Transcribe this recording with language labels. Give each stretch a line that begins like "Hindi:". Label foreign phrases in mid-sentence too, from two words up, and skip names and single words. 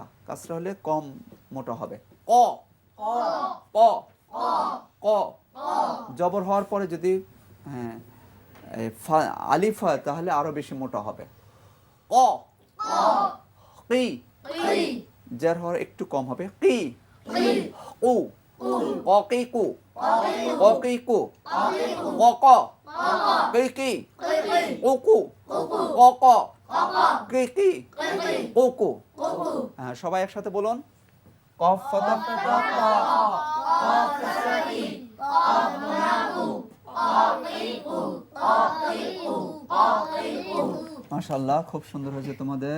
Bangla: কাসরা হলে কম মোটা হবে। ক, ক, ক। জবর হওয়ার পরে যদি আলিফ হয় তাহলে আরো বেশি মোটা হবে। ক, কি, জের হওয়ার একটু কম হবে। কি, কু, ক কি কু, ক কি কু, ক ক, কি কি, কু কু, ক ক, কি কি, কু কু। হ্যাঁ, সবাই একসাথে বলুন। কফ ফাতা মাশাআল্লাহ, খুব সুন্দর হয়েছে তোমাদের।